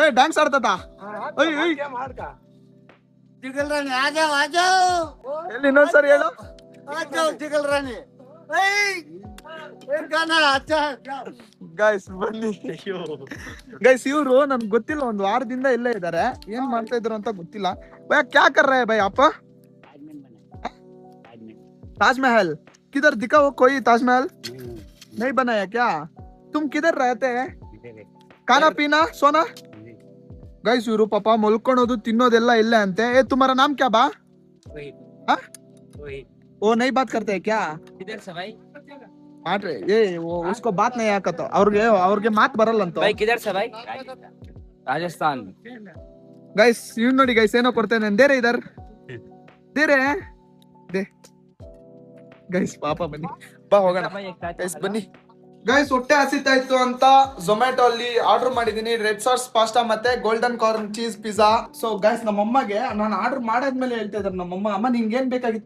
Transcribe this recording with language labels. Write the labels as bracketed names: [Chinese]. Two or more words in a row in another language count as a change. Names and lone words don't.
[Kannada] ಡ್ಯಾನ್ಸ್ ಆಡ್ತಾತ. ಎಲ್ಲಿ ಇನ್ನೊಂದ್ಸರಿ ಹೇಳು. ಗೈಸ್ ಬನ್ನಿ ಗೈಸ್. ಇವ್ರು ನನ್ಗೆ ಗೊತ್ತಿಲ್ಲ, ಒಂದ್ ವಾರದಿಂದ ಇಲ್ಲೇ ಇದಾರೆ. ಏನ್ ಮಾಡ್ತಾ ಇದ್ರು ಅಂತ ಗೊತ್ತಿಲ್ಲ. [Hindi] भाई क्या कर रहे भाई [Kannada] ಅಪ್ಪ? [Hindi] ताजमहल किधर दिखा वो कोई ताजमहल नहीं बनाया क्या? तुम किधर रहते हैं? खाना पीना सोना? [Kannada] ಗೈಸ್ ಇವರು ಪಾಪ ಮಲ್ಕೊಳೋದು ತಿನ್ನೋದೆಲ್ಲ ಇಲ್ಲ ಅಂತೆ. [Hindi] ए तुम्हारा नाम क्या बा? वो नहीं बात करते हैं क्या? किधर से भाई? [Kannada] ಮಾಡ್ರಿ. [Hindi] वो उसको बात नहीं [Kannada] ಆಕತ್ತ. ಅವ್ರಿಗೆ ಮಾತ್ ಬರಲ್ಲ ಅಂತ. [Hindi] भाई किधर से भाई? राजस्थान. [Kannada] ಗೈಸ್ ಇವ್ ನೋಡಿ ಗೈಸ್, ಏನೋ ಕೊಡ್ತೇನೆ. [Hindi] दे रे इधर दे रे दे [Kannada] ಗೈಸ್. ಪಾಪ ಬನ್ನಿ ಬಾ ಹೋಗೋಣ ಗೈಸ್ ಬನ್ನಿ ಗೈಸ್. ಹೊಟ್ಟೆ ಹಸಿತಾ ಇತ್ತು ಅಂತ ಝೊಮ್ಯಾಟೊ ಅಲ್ಲಿ ಆರ್ಡರ್ ಮಾಡಿದೀನಿ. [English] red sauce pasta [Kannada] ಮತ್ತೆ [English] golden corn cheese pizza. so guys [Kannada] ನಮ್ಮಮ್ಮಗೆ ನಾನು ಆರ್ಡರ್ ಮಾಡಾದ್ಮೇಲೆ ಹೇಳ್ತಾ ಇದಾರೆ ನಮ್ಮಮ್ಮ, ಅಮ್ಮ ನಿಂಗೆ ಏನ್ ಬೇಕಾಗಿತ್ತು?